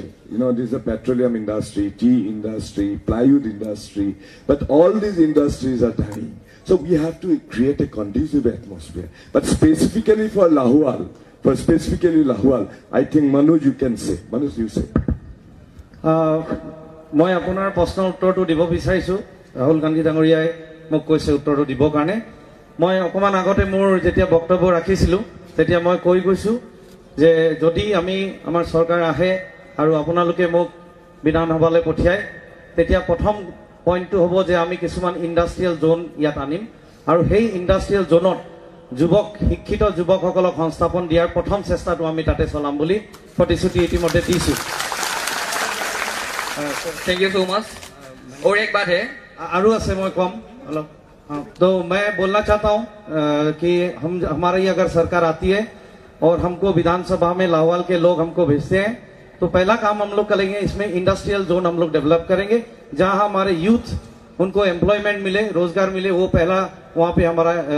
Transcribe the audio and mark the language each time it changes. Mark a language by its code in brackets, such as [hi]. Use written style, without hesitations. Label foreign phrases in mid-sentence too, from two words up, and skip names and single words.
[en] There's a petroleum industry, tea industry, plywood industry, but all these industries are dying. So we have to create a conducive atmosphere. But specifically for Lahual, I think Manoj, you can say. Manoj, you say. [as] মই আপোনাৰ প্ৰশ্নৰ উত্তৰটো দিব বিচাৰিছো ৰাহুল গান্ধী ডাঙৰীয়াই মোক কৈছে উত্তৰটো দিবৰ কাৰণে মই অকমান আগতে মোৰ যেতিয়া বক্তব্য ৰাখিছিলো তেতিয়া মই কৈ গৈছো যে যদি আমি আমাৰ চৰকাৰ আহে আৰু আপোনালোকে মোক বিধানসভালৈ পঠিয়ায় তেতিয়া প্ৰথম পইণ্টটো হ'ব যে আমি কিছুমান [en] industrial zone [as] ইয়াত আনিম আৰু সেই ইণ্ডাষ্ট্ৰিয়েল জোনত শিক্ষিত যুৱকসকলক সংস্থাপন দিয়াৰ প্ৰথম চেষ্টাটো আমি তাতে চলাম বুলি প্ৰতিশ্ৰুতি ইতিমধ্যে দিছো [en] thank you so much [hi] और एक बात है [as] আৰু আছে মই কম অলপ [hi] तो मैं बोलना चाहता हूं कि हमारी अगर सरकार आती है और हमको विधानसभा में लाहौल के लोग हमको भेजते हैं तो पहला काम हम लोग करेंगे इसमें [en] industrial zone [hi] हम लोग डेवलप करेंगे जहां हमारे यूथ उनको एम्प्लॉयमेंट मिले रोजगार मिले वो पहला वहां पे हमारा